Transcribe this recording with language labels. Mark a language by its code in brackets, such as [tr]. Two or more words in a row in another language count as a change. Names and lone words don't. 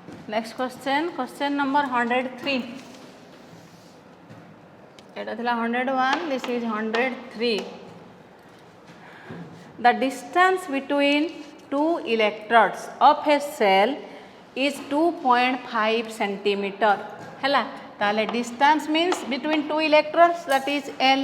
[en] Next question, question number 103. [or] ଏଟା ଥିଲା 101, [en] This is 103. The distance between two electrodes of a cell is 2.5 centimeter. [or] ହେଲା ତାହେଲେ [en] distance means between two electrodes, that is L.